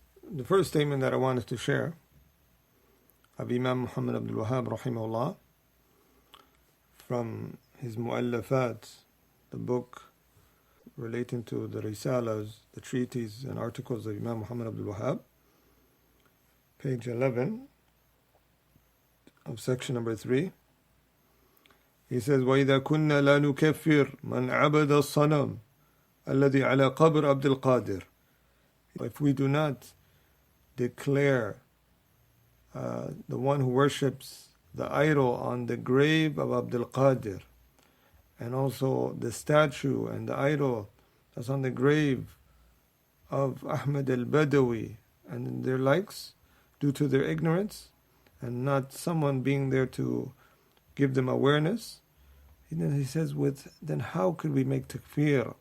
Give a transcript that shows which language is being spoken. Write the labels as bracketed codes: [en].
[en] The first statement that I wanted to share of Imam Muhammad bin Abdul-Wahaab rahimahullah from his mu'allafat, the book relating to the risalas, the treatises and articles of Imam Muhammad bin Abdul-Wahaab, page 11 of section number 3. He says, [ar] وَإِذَا كُنَّا لَا نُكَفِّرْ مَنْ عَبَدَ الصَّنَمْ الَّذِي عَلَى قَبْرِ عَبْدِ الْقَادِرِ. [en] If we do not declare the one who worships the idol on the grave of Abdul Qadir, and also the statue and the idol that's on the grave of Ahmed al-Badawi and their likes, due to their ignorance and not someone being there to give them awareness, and then he says, then how could we make takfir?